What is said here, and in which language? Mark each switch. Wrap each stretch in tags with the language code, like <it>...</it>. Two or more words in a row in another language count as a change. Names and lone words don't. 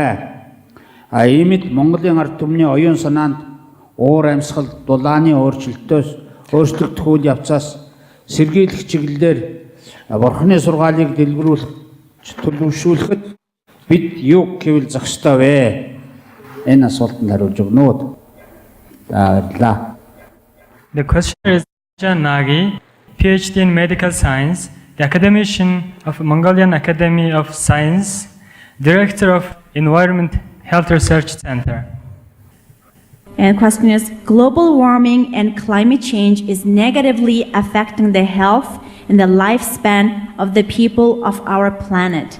<mn>Иймд Монголын ард түмний оюун санаанд уур амьсгал дулааны өөрчлөгдөх үйл явцаас сэргийлэх чиглэлээр Бурхны сургаалыг дэлгэрүүлэх төлөвшүүлэхэд бид юу гэвэл зах ёстой вэ? Энэ асуултанд хариулж өгнө үү? За.</mn> <en>The question is Jan Nagi, PhD in Medical Science, the academician of Mongolian Academy of Science, Director of Environment Health Research Center. And question is, global warming and climate change is negatively affecting the health and the lifespan of the people of our planet.</en>